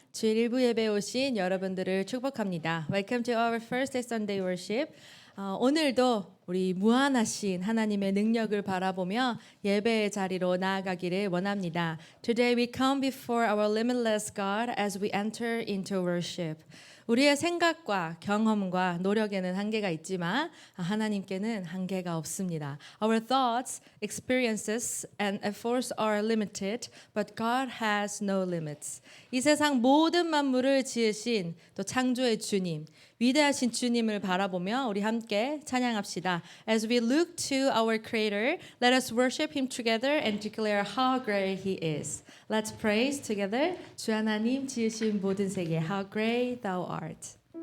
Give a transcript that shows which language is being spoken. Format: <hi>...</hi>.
<ko>주일 일부 예배 오신 여러분들을 축복합니다.</ko> <en>Welcome to our first Sunday worship.</en> <ko>오늘도 우리 무한하신 하나님의 능력을 바라보며 예배의 자리로 나아가기를 원합니다.</ko> <en>Today we come before our limitless God as we enter into worship.</en> <ko>우리의 생각과 경험과 노력에는 한계가 있지만 하나님께는 한계가 없습니다.</ko> <en>Our thoughts, experiences, and efforts are limited, but God has no limits.</en> <ko>이 세상 모든 만물을 지으신 또 창조의 주님, 위대하신 주님을 바라보며 우리 함께 찬양합시다.</ko> <en>As we look to our Creator, let us worship Him together and declare how great He is. Let's praise together.</en> <ko>주 하나님 지으신 모든 세계,</ko> <en>how great Thou art.</en>